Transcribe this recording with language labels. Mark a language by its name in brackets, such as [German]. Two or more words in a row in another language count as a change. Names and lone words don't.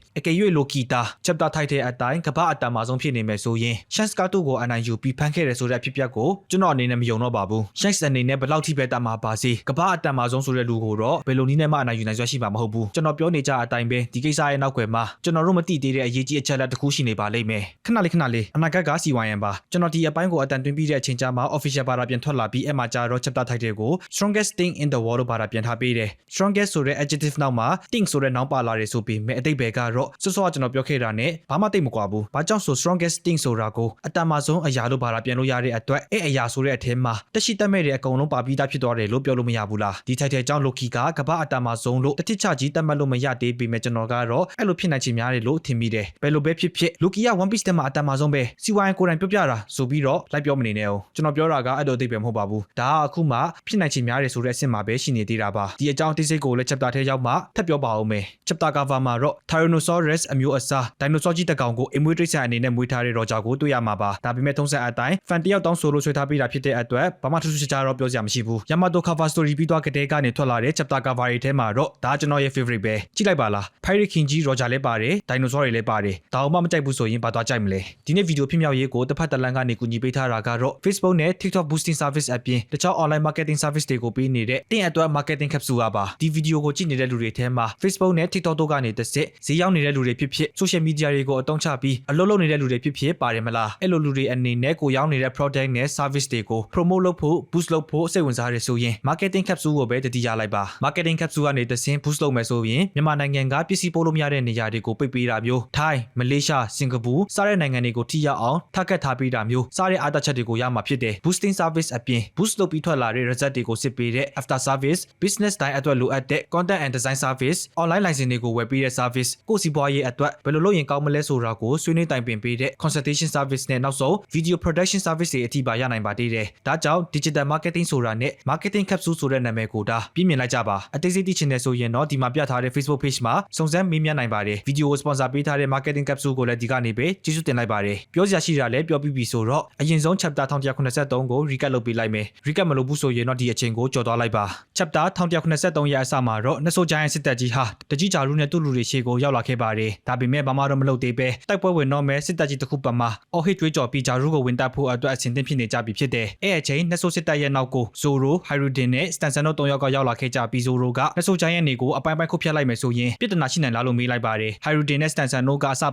[Burmese] အကယ်၍ Loki တာ [English] chapter title [Burmese] အတိုင်းကမ္ဘာအတ္တမဆုံးဖြစ်နေမယ်ဆိုရင် Shanks ကသူ့ကိုအနိုင်ယူပြီးဖမ်းခဲ့တယ်ဆိုတဲ့အဖြစ်အပျက်ကိုကျွန်တော်အနေနဲ့မယုံတော့ပါဘူး Shanks အနေနဲ့ဘယ်လောက်ထိပဲတတ်မှာပါစေ ကမ္ဘာအတ္တမဆုံးဆိုတဲ့လူကိုတော့ဘယ်လိုနည်းနဲ့မှအနိုင်ယူနိုင်စွမ်းရှိမှာမဟုတ်ဘူးကျွန်တော်ပြောနေကြအတိုင်းပဲဒီကိစ္စရဲ့နောက်ွယ်မှာကျွန်တော်တို့မသိသေးတဲ့အရေးကြီးအချက်လက်တစ်ခုရှိနေပါလိမ့်မယ်ခဏလေးအနာဂတ်ကစီဝိုင်းရန်ပါကျွန်တော်ဒီအပိုင်းကိုအတန်တွင်းပြီးတဲ့အချိန်ကြာမှာ official ဘာသာပြန်ထွက်လာပြီးအဲ့မှာကြာတော့ [English] chapter title [Burmese] ကို [English] strongest thing in the world [Burmese] ဘာသာပြန်ထားပေးတယ် strongest ဆိုတဲ့ adjective နောက်မှာ thing ဆိုတဲ့နောင်ပါလာတယ်ဆိုပြီးမဲ့အတိတ်ပဲကတော့စောစောကကျွန်တော်ပြောခဲ့တာနဲ့ဘာမှတိတ်မကွာဘူးဘာကြောင့်ဆို [English] strongest thing [Burmese] ဆိုတာကိုအတ္တမဆုံးအရာလို့ဘာသာပြန်လို့ရတဲ့အတွက်အဲ့အရာဆိုတဲ့အထက်မှာတက်ရှိတက်မဲ့တဲ့အကုန်လုံးပါ ပြီးသားဖြစ်သွားတယ်လို့ပြောလို့မရဘူးလားဒီ title ကြောင့် Loki ကကမ္ဘာအတ္တမဆုံးလို့တတိချကြီးတတ်မှတ်လို့မရသေးပေမဲ့ကျွန်တော်ကတော့အဲ့လိုဖြစ်နိုင်ချင်များတယ်လို့ထင်မိတယ်ဘယ်လိုပဲဖြစ်ဖြစ် Loki က One Piece ထဲမှာအတ္တမဆုံးပဲစီဝိုင်းကိုယ်တိုင်ပြောပြတာဆိုပြီးတော့လိုက်ပြောမနေနဲ့အောင်ကျွန်တော်ပြောတာကအဲ့လိုအသိပဲမဟုတ်ပါဘူးဒါကအခုမှဖြစ်နိုင်ချင်များတယ်ဆိုတဲ့အဆင့်မှာပဲရှိနေသေးတာပါဒီအကြောင်းအသေးစိတ်ကိုလည်း chapter ထဲရောက်မှထပ်ပြောပါအောင်မယ် [English] chapter cover [Burmese] မှာတော့ Tyrannosaurus အမျိုးအစား dinosaur ကြီးတစ်ကောင်ကိုအမွေးတိတ်ဆန်အနေနဲ့မွေးထားတဲ့ Roger ကိုတွေ့ရမှာပါဒါပေမဲ့ထုံးစံအတိုင်း fan တယောက်တောင်းဆိုလို့ဆွဲထားပေးတာဖြစ်တဲ့ အတွက်ဘာမှထူးထူးခြားခြားတော့ပြောစရာမရှိဘူး Yamato [English] cover story [Burmese] ပြီးသွားကတည်းကနေထွက်လာတဲ့ [English] chapter cover [Burmese] တွေထဲမှာတော့ဒါကျွန်တော်ရဲ့ favorite ပဲကြည့်လိုက်ပါလား Pirate King ကြီး Roger လည်းပါတယ် dinosaur တွေလည်းပါတယ်ဒါအောင်မှမကြိုက်ဘူးဆိုရင်ဘာသွားကြိုက်မလဲဒီနေ့ဗီဒီယိုဖြစ်မြောက်ရေးကိုတစ်ဖက်တစ်လမ်းကနေကူညီပေးထားတာကတော့ Facebook နဲ့ TikTok [English] boosting service [Burmese] အပြင်တခြား [English] online marketing service [Burmese] တွေကိုပေးနေတဲ့တင်အတွက် [English] marketing capsule [Burmese] ပါဒီဗီဒီယိုကိုကြည့်နေတဲ့လူတွေထဲမှာ Facebook နဲ့ TikTok တို့ကနေတစ်စစ်ဈေးရောက်နေတဲ့လူတွေဖြစ်ဖြစ် [English] social media [Burmese] တွေကိုအသုံးချပြီးအလုပ်လုပ်နေတဲ့လူတွေဖြစ်ဖြစ်ပါတယ်မလားအဲ့လိုလူတွေအနေနဲ့ကိုရောက်နေတဲ့ product နဲ့ service တွေကို promote လုပ်ဖို့ boost လုပ်ဖို့စိတ်ဝင်စားရဆိုရင် [English] marketing capsule [Burmese] ကိုပဲတတိယလိုက်ပါ [English] marketing capsule [Burmese] ကနေတစ်ဆင့် boost လုပ်မယ်ဆိုရင်မြန်မာနိုင်ငံကပစ္စည်းပို့လို့မရတဲ့နေရာတွေကိုပိတ်ပေးတာမျိုး ထိုင်းမလေးရှားစင်ကာပူစတဲ့နိုင်ငံတွေကိုထိရောက်အောင် target ထားပေးတာမျိုးစတဲ့အားသာချက်တွေကိုရမှာဖြစ်တယ် [English] boosting service [Burmese] အပြင် boost လုပ်ပြီးထွက်လာတဲ့ result တွေကိုစစ်ပေးတဲ့ [English] after service business [Burmese] တိုင်းအတွက်လိုအပ်တဲ့ [English] content and design service online license [Burmese] တွေကိုဝယ်ပေးတဲ့ service ကိုစီးပွားရေးအတွက်ဘယ်လိုလုပ်ရင်ကောင်းမလဲဆိုတာကို ဆွေးနွေးတိုင်ပင်ပေးတဲ့ [English] consultation service [Burmese] နဲ့နောက်ဆုံး [English] video production service [Burmese] တွေအထိပါရနိုင်ပါသေးတယ်ဒါကြောင့် [English] digital marketing [Burmese] ဆိုတာနဲ့ [English] marketing capsule [Burmese] ဆိုတဲ့နာမည်ကိုဒါပြည့်မြင်လိုက်ကြပါအသေးစိတ်သိချင်တယ်ဆိုရင်တော့ ဒီမှာပြထားတဲ့ Facebook page မှာစုံစမ်းမေးမြန်းနိုင်ပါတယ် video ကို sponsor ပေးထားတဲ့ [English] marketing capsule [Burmese] ကိုလည်းဒီကနေပဲကျေးဇူးတင်လိုက်ပါတယ်ပြောစရာရှိတာ လည်းပြောပြီးပြီဆိုတော့အရင်ဆုံး chapter 1183ကို recap လုပ်ပေးလိုက်မယ် recap မလုပ်ဘူးဆိုရင်တော့ဒီအချိန်ကိုကြော်သွားလိုက်ပါ chapter 1183ရဲ့အစမှာတော့နှဆိုးကြိုင်းစစ်တပ်ကြီးဟာတကြီးဂျာရူနဲ့သူ့လူတွေရှေ့ကိုရောက်လာခဲ့ပါတယ်ဒါပေမဲ့ဘာမှတော့မလုပ်သေးပဲတိုက်ပွဲဝင်တော့မဲ့စစ်တပ်ကြီးတစ်ခုပတ်မှာအော်ဟစ်ကြွေးကြော်ပြီးဂျာရူကိုဝင်တပ်ဖို့အတွက်အဆင်သင့်ဖြစ်နေကြပြီဖြစ်တယ်အဲ့အချိန်နှဆိုးစစ်တပ်ရဲ့နောက်ကို Zoro, Hyrudin နဲ့ Stanson တို့၃ယောက်ကရောက်လာခဲ့ကြပြီး Zoro ကနှဆိုးကြိုင်းရဲ့နေကိုအပိုင်းပိုင်းခုတ်ဖြတ်လိုက်မယ်ဆိုရင်ပြဿနာရှိနိုင်လားလို့မေးလိုက်ပါတယ် Hyrudin နဲ့ Stanson တို့ကအစပိုင်းမှာ